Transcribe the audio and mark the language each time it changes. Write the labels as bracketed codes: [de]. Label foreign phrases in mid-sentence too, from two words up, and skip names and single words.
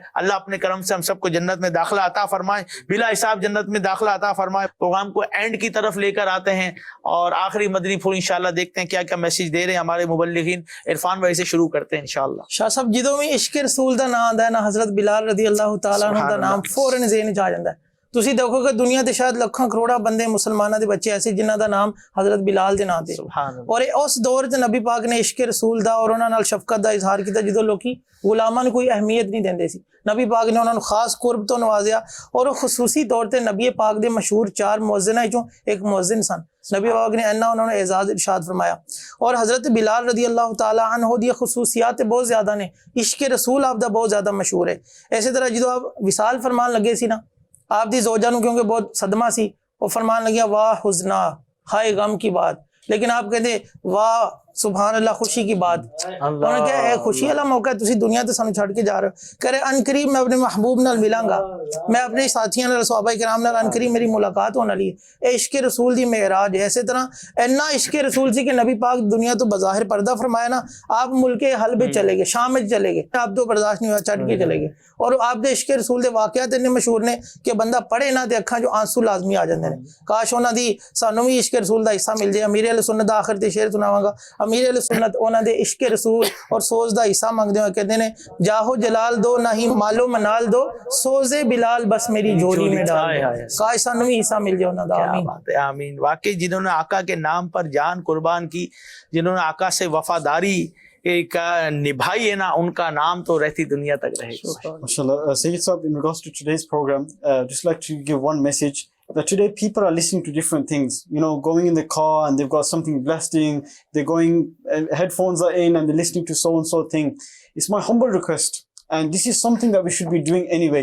[ur] اللہ اپنے کرم سے ہم سب کو جنت میں داخلہ عطا فرمائے, بلا حساب جنت میں داخلہ عطا فرمائے. پروگرام کو اینڈ کی طرف لے کر آتے ہیں اور آخری مدنی پھول انشاءاللہ دیکھتے ہیں کیا کیا میسج دے رہے ہیں ہمارے مبلغین. عرفان بھائی سے شروع کرتے ہیں انشاءاللہ. [pa] شاہ صاحب جدوں میں عشق رسول دا نام آندا ہے نا, حضرت بلال [ar] رضی اللہ تعالیٰ عنہ [pa] دا نام فوراً ذہن چ آ جاندا ہے. تسی دیکھو کہ دنیا تے شاید لکھاں کروڑا بندے مسلماناں دے بچے ایسے جنہاں دا نام حضرت بلال دے نام تے, اور اس دور تے نبی پاک نے عشق رسول دا اور انہاں نال شفقت دا اظہار کیتا جدوں لوکی غلاماں نوں کوئی اہمیت نہیں دیندے سی. نبی پاک نے انہاں نوں خاص قرب تو نوازیا, اور خصوصی طور تے نبی پاک دے مشہور 4 مؤذناں وچوں ایک مؤذن سن. نبی پاک نے انہاں انہوں نے اعزاز ارشاد فرمایا, اور حضرت بلال [ar] رضی اللہ تعالی عنہ [pa] دی خصوصیات بہت زیادہ نے. عشق رسول آپ دا بہت زیادہ مشہور ہے. اسی طرح جدوں آپ وصال فرمان لگے سی نا, آپ دی زوجہ نوں کیونکہ بہت صدمہ سی, وہ فرمان لگیا [ar] واہ حزنا, [ur] ہائے غم کی بات, لیکن آپ کہتے واہ سبحان اللہ خوشی کی بات. [pa] انہوں نے کہا اے خوشی والا موقع ہے, تسی دنیا تے سانو چھڈ کے جا رہے ہو, کرے ان قریب میں اپنے محبوب نال ملاں گا, میں اپنے ساتھیاں نال صحابہ کرام نال ان قریب میری ملاقات ہونے والی ہے. اے عشق رسول دی معراج ہے. اسی طرح اینا عشق رسول سی کہ نبی پاک دنیا تو بظاہر پردہ فرمایا نا, آپ ملک حلب چلے گئے, شام میں چلے گئے, آپ تو برداشت نہیں ہوا, چھڈ کے چلے گئے. اور آپ دے عشق رسول دے واقعات اتنے مشہور نے کہ بندہ پڑھے نہ تے اکھاں جو آنسو لازمی آ جاندے نے. کاش انہاں دی سانوں بھی عشق رسول دا حصہ مل جائے. امیر اہل سنت دا آخر تے شعر سناواں گا. امیر اہل سنت انہاں دے عشق رسول اور سوز دا حصہ مانگدے ہوئے کہتے ہیں [ur] جاہو جلال دو نہیں مالو منال دو, سوز بلال بس میری جھولی میں ڈال دو. [pa] کاش سانوں بھی حصہ مل جائے انہاں دا. آمین آمین. [ur] واقعی جنہوں نے آقا کے نام پر جان قربان کی, جنہوں نے آقا سے وفاداری کا نبھائی ہے نا, ان کا نام تو رہتی دنیا تک رہے گا. MashaAllah. [en] Sayyid Sahab, in regards to today's program, just like to give one message that today people are listening to different things, you know, going in the car and they've got something blasting, they're going, headphones are in and they're listening to so and so thing. It's my humble request, and this is something that we should be doing anyway.